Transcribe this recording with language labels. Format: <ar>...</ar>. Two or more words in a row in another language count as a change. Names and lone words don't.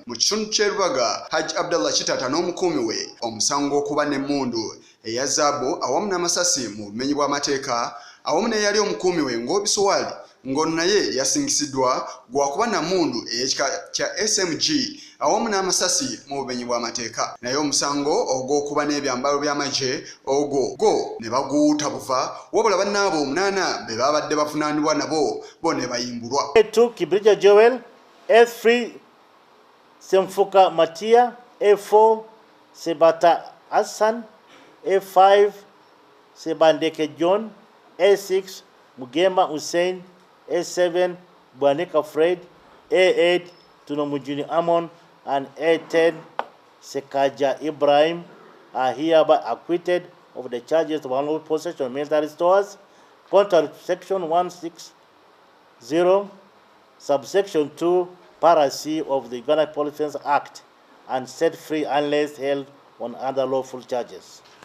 <lg>mu kitundu ky'e Lubaga Hajji Abdallah Kitatta n'omukuumi we omusango okuba n'emmundu eya zaabu awamu n'amasasi mu bumenyi bw'amateeka awamu n'eyali omukuumi we ng'Obisowali ng'ono naye yasingisiddwa gwakuba na mmundu ey'ekika kya SMG awamu n'amasasi mu bumenyi bw'amateeka naye omusango ogw'okuba n'ebyambalo by'amagye ogwo ne baguwuuta buva wabula bannaabo 8 be babadde bavunaanibwa nabo bo ne bayimbulwa.</lg> <en>A2 Kibrija Joel, A3 Semfuka Matia, A4 Sebata Hassan, A5 Sebandeke John, A6 Mugema Hussein, A7 Bwanika Fred, A8 Tunomujuni Amon, and A10 Sekaja Ibrahim are hereby acquitted of the charges of unlawful possession of military stores, contrary to section 160, subsection 2, para C of the Uganda Police Defense Act, and set free unless held on other lawful charges.</en>